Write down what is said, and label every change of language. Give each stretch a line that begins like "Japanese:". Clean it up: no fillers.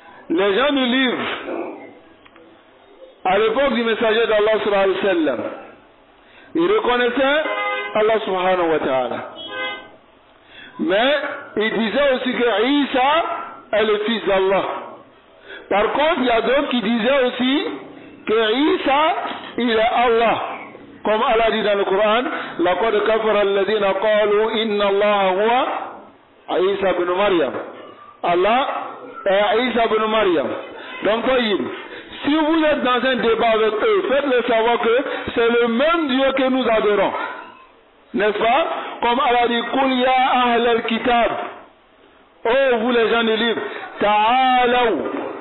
French: Les gens du livre, à l'époque du messager d'Allah sallallahu alayhi wa sallam, ils reconnaissaient Allah subhanahu wa ta'ala. Mais ils disaient aussi que Isa est le fils d'Allah. Par contre, il y a d'autres qui disaient aussi que Isa, il est Allah. Comme Allah dit dans le Coran,
Arabic: لَقَدْ كَفَرَ الَّذِينَ قَالُوا إِنَّ اللَّهَ هُوَ عِيسَى بن Maryam.
French: Allah est Isa ibn Maryam. Donc, si vous êtes dans un débat avec eux, faites-le savoir que c'est le même Dieu que nous adorons. N'est-ce pas? Comme Allah dit,
Arabic: Qul ya ahl al-kitab.
French: Oh, vous les gens du livre, ta'alaw.